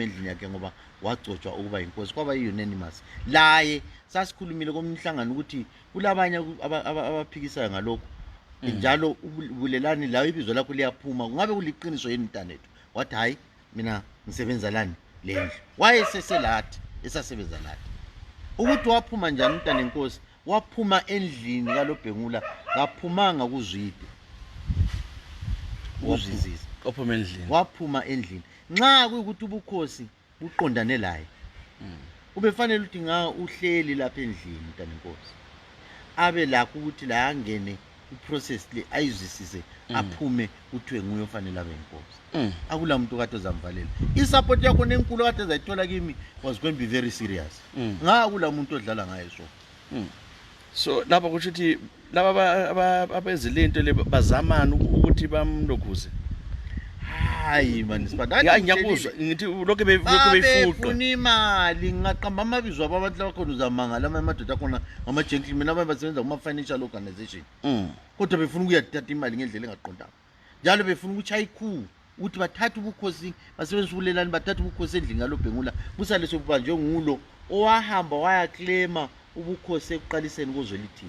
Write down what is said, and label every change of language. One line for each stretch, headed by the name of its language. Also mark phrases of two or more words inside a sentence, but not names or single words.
North Ndebele: endlini yakhe ngoba wagcotshwa ukuba inkosi kwaba yi-unanimous laye sasikhulumile komhlangano ukuthi kulabanye abaphikisayo ngalokho njalo ubulelani lawo ibizo lakho liyaphuma kungabe kuliqiniso yini mntanethu wathi hayi mina ngisebenza lani lendlu wayeseselathi esasebenza lathi ukuthi waphuma njani umntana enkosi waphuma endlini kaLophengula kaphumanga kuzwide uzizisa waphuma endlini waphuma endlini nxa kuyikuthi ubukhosi buqondane laye ubefanele ukuthi uhleli lapha endlini umntana enkosi abe lakho ukuthi la angene iprocess le ayizwisise aphume kuthiwe nguye ofanele abe inkosi akula muntu kade ozamvalela isupport yakho nenkulu kade ezayithola kimi
English: was going to be very serious
North Ndebele: ngakula muntu odlala ngayo so lapha kusho ukuthi laba abezile into le bazamana ukuthi bamlokhuze hayi man ngiyakuzwa ngithi lokho beyifuqa ufuna imali ngaqamba amabizo abantu labakhona uzamangala amadoda akhona ama-gentlemen abanye basebenza kuma-
English: financial organization
North Ndebele: kodwa befuna ukuyathatha imali ngendlela engaqondanga njalo befuna ukuchaya ikhulu ukuthi bathathe ubukhosi basebenzisa ubulelani bathathe ubukhosi endlini kaLophengula busale sobubanjwe ngulo owahamba wayaklema ubukhosi ekuqaliseni kozwelithini.